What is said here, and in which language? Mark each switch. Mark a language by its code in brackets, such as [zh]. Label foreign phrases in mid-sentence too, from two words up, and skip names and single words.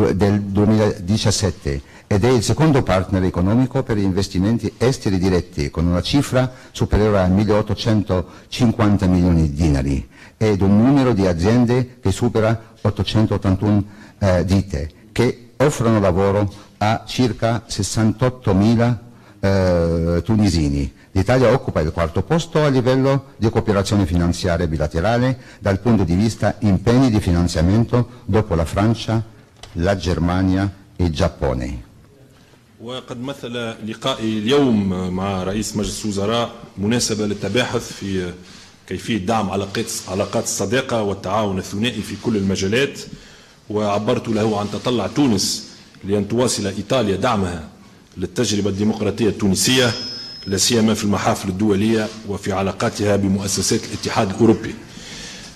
[it] 2017 ed è il secondo partner economico per gli investimenti esteri diretti con una cifra superiore a 1.850 milioni di dinari ed un numero di aziende che supera 881 ditte che offrono lavoro a circa 68.000 tunisini. L'Italia occupa il quarto posto a livello di cooperazione finanziaria bilaterale dal punto di vista impegni di finanziamento dopo la Francia, la Germania e il Giappone. [ar] وقد مثل لقائي اليوم مع رئيس مجلس الوزراء مناسبة للتباحث في كيفية دعم علاقات الصداقة والتعاون الثنائي في كل المجالات، وعبرت له عن تطلع تونس لأن تواصل إيطاليا دعمها للتجربة الديمقراطية التونسية لا سيما في المحافل الدولية وفي علاقاتها بمؤسسات الاتحاد الأوروبي.